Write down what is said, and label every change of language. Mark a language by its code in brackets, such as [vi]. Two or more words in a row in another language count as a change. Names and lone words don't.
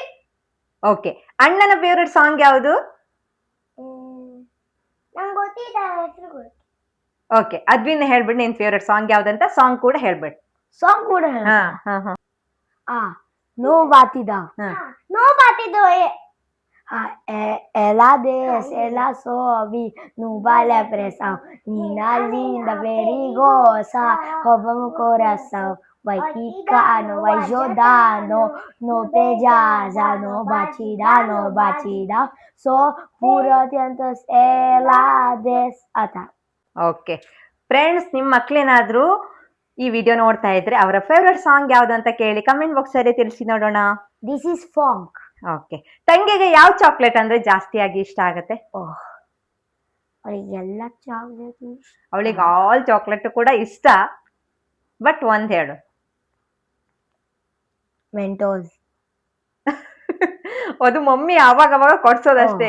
[kn] ಓಕೆ. ಅಣ್ಣನ [en] favourite song [kn] ಯಾವುದು? ನಂಗೆ ಗೊತ್ತಿದ್ದ ಹೆಸರು ಗೊತ್ತು. ಓಕೆ, ಅದ್ವಿನ್ ಹೇಳ್ಬಿಡು ನಿನ್ [en] favourite song [kn] ಯಾವ್ದಂತ. ಸಾಂಗ್ ಕೂಡ ಹೇಳ್ಬಿಡು. ಸಾಂಗ್ ಕೂಡ ನೋ ಬಾತಿದ. [pt] Ela desce, ela sobe, não vale a pressão. Nina linda, perigosa, rouba meu coração. Vai quicando, vai jogando, no pedaça, no batida. Só por 800 ela desce. tá. [en] OK friends, [kn] ನಿಮ್ಮ ಮಕ್ಳೇನಾದ್ರೂ ಈ ವಿಡಿಯೋ ನೋಡ್ತಾ ಇದ್ರೆ ಅವರ [en] favourite song [kn] ಯಾವ್ದು ಅಂತ ಕೇಳಿ [en] comment box [kn] ಅಲ್ಲಿ ತಿಳಿಸಿ ನೋಡೋಣ. [en] This is funk. [kn] ಓಕೆ, ತಂಗಿಗೆ ಯಾವ ಚಾಕ್ಲೇಟ್ ಅಂದ್ರೆ ಜಾಸ್ತಿಯಾಗಿ ಇಷ್ಟ ಆಗತ್ತೆ? ಅವಳಿಗೆಲ್ಲ ಚಾಕ್ಲೇಟ್ ಅವಳಿಗೆ [en] all chocolate [kn] ಕೂಡ ಇಷ್ಟ, ಬಟ್ ಒಂದ್ ಹೇಳು. ಮೆಂಟೋಸ್. ಅದು ಮಮ್ಮಿ ಅವಾಗ ಅವಾಗ ಕೊಡ್ಸೋದಷ್ಟೇ,